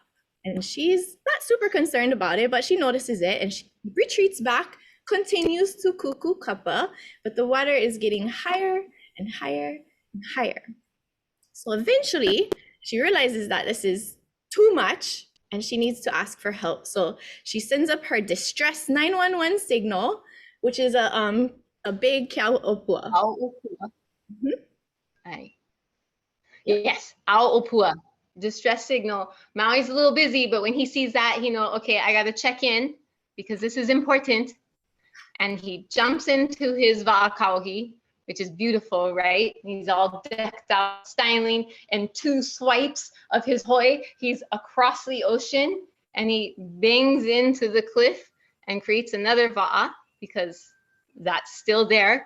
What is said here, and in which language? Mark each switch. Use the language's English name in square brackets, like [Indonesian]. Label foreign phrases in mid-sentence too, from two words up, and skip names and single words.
[English] And she's not super concerned about it, but she notices it and she retreats back, continues to [Hawaiian] kuku kapa, [English] but the water is getting higher and higher and higher. So eventually she realizes that this is too much and she needs to ask for help. So she sends up her distress 911 signal, which is a big kaʻao. Yes, ʻāopua, distress signal. Maui's a little busy, but when he sees that, okay, I got to check in because this is important. and he jumps into his wa'akauhi, which is beautiful, right? He's all decked out, styling, and 2 swipes of his hoi, he's across the ocean, and he bangs into the cliff and creates another wa'a, because that's still there.